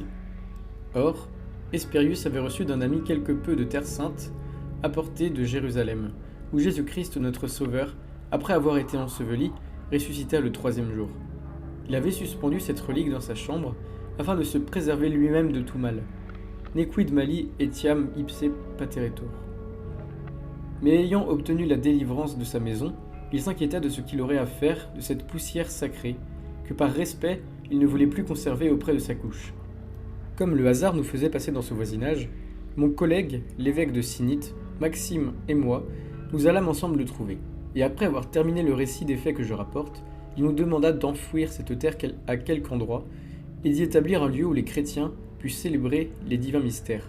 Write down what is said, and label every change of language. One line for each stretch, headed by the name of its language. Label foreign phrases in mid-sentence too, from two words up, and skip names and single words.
French: Or, Hespérius avait reçu d'un ami quelque peu de terre sainte, apportée de Jérusalem, où Jésus-Christ notre Sauveur, après avoir été enseveli, ressuscita le 3e jour. Il avait suspendu cette relique dans sa chambre, afin de se préserver lui-même de tout mal.
Latin: Nequid mali etiam ipse pateretur.
French: Mais ayant obtenu la délivrance de sa maison, il s'inquiéta de ce qu'il aurait à faire de cette poussière sacrée, que par respect, il ne voulait plus conserver auprès de sa couche. Comme le hasard nous faisait passer dans ce voisinage, mon collègue, l'évêque de Sinite, Maxime et moi, nous allâmes ensemble le trouver, et après avoir terminé le récit des faits que je rapporte, il nous demanda d'enfouir cette terre à quelque endroit, et d'y établir un lieu où les chrétiens puissent célébrer les divins mystères.